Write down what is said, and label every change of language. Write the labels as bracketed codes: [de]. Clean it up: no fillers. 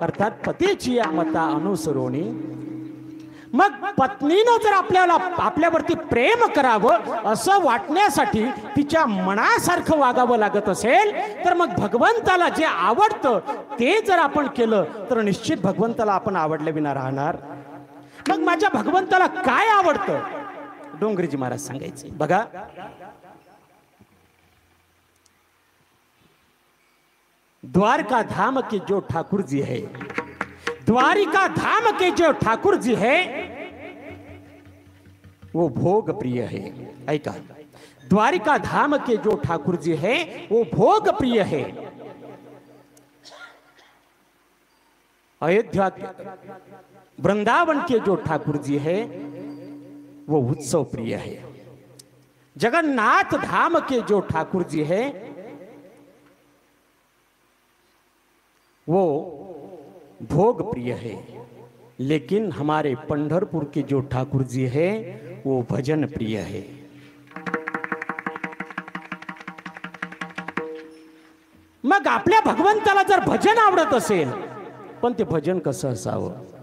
[mr] अर्थात पतीची या मता अनुसरून मग पत्नीनं जर आपल्यावरती प्रेम करावं असं वाटण्यासाठी तिच्या मनासारखं वागावं लागत असेल, तर मग भगवंताला जे आवडतं ते जर आपण केलं तर निश्चित भगवंताला आपण आवडल्या विना राहणार. मग माझ्या भगवंताला काय आवडतं? डोंगरेजी महाराज सांगायचे बघा. [hi] द्वारका धाम के जो ठाकुर जी है, द्वारिका धाम के जो ठाकुर जी है वो भोग प्रिय है. [mr] ऐका, [hi] द्वारिका धाम के जो ठाकुर जी है वो भोग प्रिय है. अयोध्या वृंदावन के जो ठाकुर जी है वो उत्सव प्रिय है. जगन्नाथ धाम के जो ठाकुर जी है वो भोग प्रिय है. लेकिन हमारे पंढरपुर के जो ठाकुर जी है वो भजन प्रिय है. [mr] मग आपल्या भगवंताला जर भजन आवडत असेल, पण ते भजन कसं असावं?